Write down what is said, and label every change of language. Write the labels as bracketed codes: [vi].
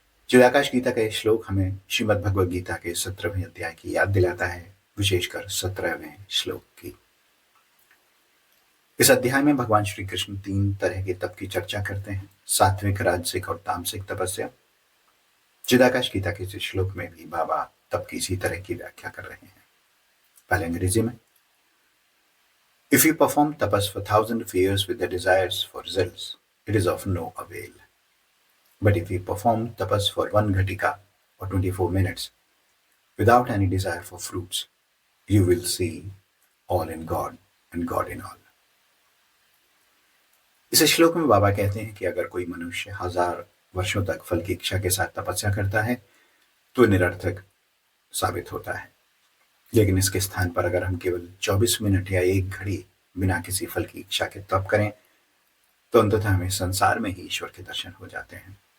[hi] चिदाकाश गीता का यह श्लोक हमें श्रीमद् भगवद गीता के 17वें अध्याय की याद दिलाता है, विशेषकर 17वें श्लोक की। इस अध्याय में भगवान श्री कृष्ण 3 तरह के तप की चर्चा करते हैं: सात्विक, राजसिक और तामसिक तपस्या। चिदाकाश गीता के इस श्लोक में भी बाबा तप की इसी तरह की व्याख्या कर रहे हैं। पहले अंग्रेजी में। [en] If you perform tapas for 1,000 years with the desires for results, it is of no avail. But if you perform tapas for 1 ghatika or 24 minutes without any desire for fruits, you will see all in God and God in all. [hi] इस श्लोक में बाबा कहते हैं कि अगर कोई मनुष्य 1000 वर्षों तक फल की इच्छा के साथ तपस्या करता है तो निरर्थक साबित होता है, लेकिन इसके स्थान पर अगर हम केवल 24 मिनट या 1 घड़ी बिना किसी फल की इच्छा के तप करें तो अंततः हमें संसार में ही ईश्वर के दर्शन हो जाते हैं।